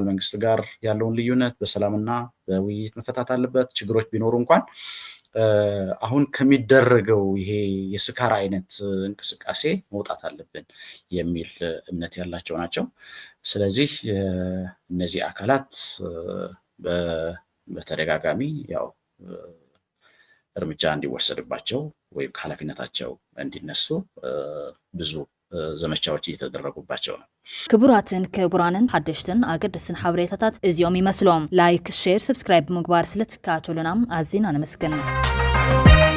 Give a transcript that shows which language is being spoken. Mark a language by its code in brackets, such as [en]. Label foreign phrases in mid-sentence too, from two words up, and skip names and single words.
[am] መንግስት ጋር ያለውን ልዩነት በሰላምና በውይይት መፈታት አለበት፣ ችግሮች ቢኖሩ እንኳን አሁን ከሚደረገው ይሄ የስካር አይነት እንቅስቃሴ መውጣት አለብን የሚል እምነት ያላቸው ናቸው። ስለዚህ እነዚህ አካላት በተደጋጋሚ ያው እርምጃ እንዲወሰድባቸው ወይም ከኃላፊነታቸው እንዲነሱ ብዙ ዘመቻዎች እየተደረጉባቸው ነው። [ti] ክቡራትን ክቡራንን ሓደሽትን ኣገደስትን ሓበሬታታት እዚኦም ይመስሎም። [en] like, share, subscribe [ti] ምግባር ስለትከታተሉና ኣዝና ነመስግን።